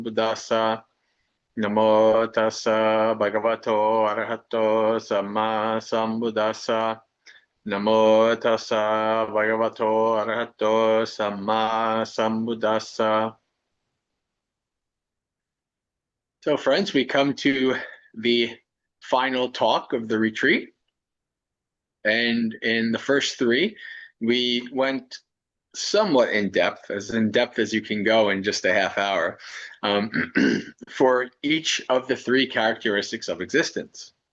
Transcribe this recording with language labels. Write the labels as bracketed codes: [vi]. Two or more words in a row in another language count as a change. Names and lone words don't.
[pi] Buddhassa. Namo tassa bhagavato arahato samma sambuddhassa. Namo tassa bhagavato arahato samma sambuddhassa. [en] So friends, we come to the final talk of the retreat. And in the first three, we went somewhat in depth as you can go in just a half hour, for each of the three characteristics of existence.